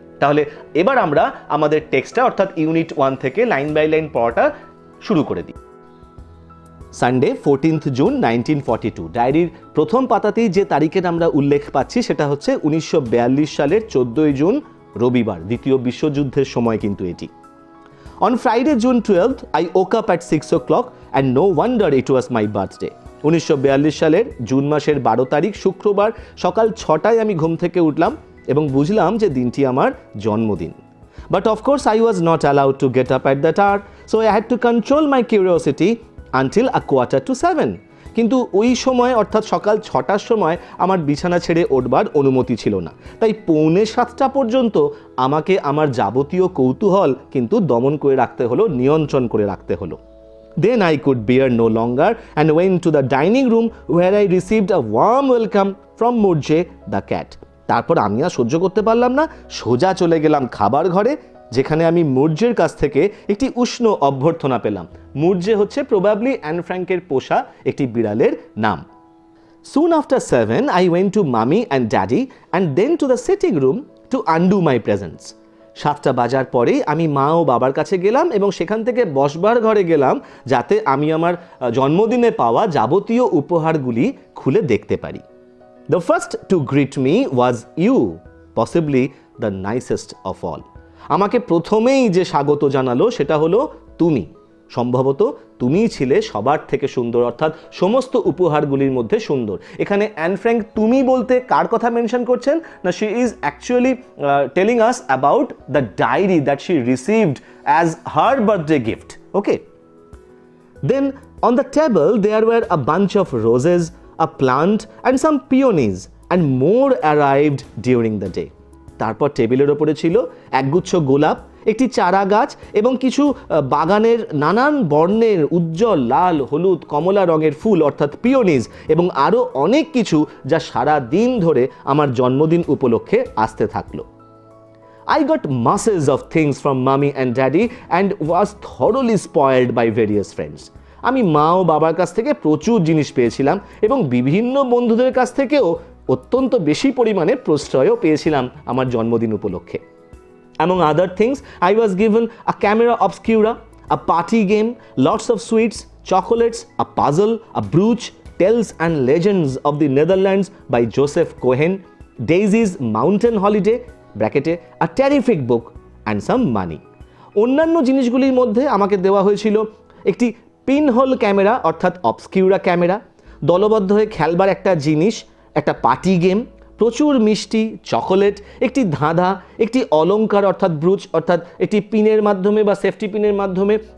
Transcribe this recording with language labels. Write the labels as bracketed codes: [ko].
[bn] তাহলে এবার আমরা আমাদের টেক্সটটা অর্থাৎ ইউনিট 1 থেকে লাইন বাই লাইন পড়াটা শুরু করে দিই। [en] Sunday 14 June 1942। [bn] ডায়েরির প্রথম পাতাতেই যে তারিখের আমরা উল্লেখ পাচ্ছি সেটা হচ্ছে 1942 সালের 14 জুন রবিবার, দ্বিতীয় বিশ্বযুদ্ধের সময় কিন্তু এটি। [en] On Friday, June 12th, I woke up at 6 o'clock and no wonder it was my birthday. [bn] 1942 সালের জুন মাসের 12 তারিখ শুক্রবার সকাল 6টায় আমি ঘুম থেকে উঠলাম এবং বুঝলাম যে দিনটি আমার জন্মদিন। [en] But of course I was not allowed to get up at that hour, so I had to control my curiosity until 6:45. [bn] কিন্তু ওই সময় অর্থাৎ সকাল 6টার সময় আমার বিছানা ছেড়ে উঠবার অনুমতি ছিল না, তাই 6:45 পর্যন্ত আমাকে আমার যাবতীয় কৌতূহল কিন্তু দমন করে রাখতে হলো, নিয়ন্ত্রণ করে রাখতে হলো। [en] Then I could bear no longer and went to the dining room where I received a warm welcome from Murje the cat. [bn] তারপর আমি আর সহ্য করতে পারলাম না, সোজা চলে গেলাম খাবার ঘরে, যেখানে আমি মুরজের কাছ থেকে একটি উষ্ণ অভ্যর্থনা পেলাম। মুরজে হচ্ছে প্রবাবলি অ্যান ফ্র্যাঙ্কের পোষা একটি বিড়ালের নাম। [en] Soon after 7 I went to mommy and daddy and then to the sitting room to undo my presents. [bn] 7টা বাজার পরেই আমি মা ও বাবার কাছে গেলাম এবং সেখান থেকে বসবার ঘরে গেলাম যাতে আমি আমার জন্মদিনে পাওয়া যাবতীয় উপহারগুলি খুলে দেখতে পারি। [en] The first to greet me was you, possibly the nicest of all. [bn] আমাকে প্রথমেই যে স্বাগত জানালো সেটা হলো তুমি। সম্ভবত তুমিই ছিলে সবার থেকে সুন্দর, অর্থাৎ সমস্ত উপহারগুলির মধ্যে সুন্দর। এখানে অ্যান ফ্র্যাঙ্ক তুমি বলতে কার কথা মেনশন করছেন না, [en] She is actually telling us about the diary that she received as her birthday gift. Okay, then on the table there were a bunch of roses, a plant and some peonies and more arrived during the day. [bn] তারপর টেবিলের ওপরে ছিল একগুচ্ছ গোলাপ, একটি চারা গাছ এবং কিছু বাগানের নানান বর্ণের উজ্জ্বল লাল, হলুদ, কমলা রঙের ফুল অর্থাৎ পিওনিজ এবং আরও অনেক কিছু যা সারা দিন ধরে আমার জন্মদিন উপলক্ষে আসতে থাকলো। [en] I got masses of things from mommy and daddy and was thoroughly spoiled by various friends. [bn] আমি মা ও বাবার কাছ থেকে প্রচুর জিনিস পেয়েছিলাম এবং বিভিন্ন বন্ধুদের কাছ থেকেও অত্যন্ত বেশি পরিমাণে প্রশ্রয়ও পেয়েছিলাম আমার জন্মদিন উপলক্ষে। [en] Among other things, I was given a camera obscura, a party game, lots of sweets, chocolates, a puzzle, a brooch, Tales and Legends of the Netherlands by Joseph Cohen, Daisy's Mountain Holiday, ব্র্যাকেটে a terrific book and some money. [bn] অন্যান্য জিনিসগুলির মধ্যে আমাকে দেওয়া হয়েছিল একটি pinhole camera অর্থাৎ obscura camera, দলবদ্ধ হয়ে খেলবার একটা জিনিস, একটা পার্টি গেম, প্রচুর মিষ্টি, চকোলেট, একটি ধাঁধা, একটি অলংকার অর্থাৎ ব্রুচ অর্থাৎ একটি পিনের মাধ্যমে বা সেফটি পিনের মাধ্যমে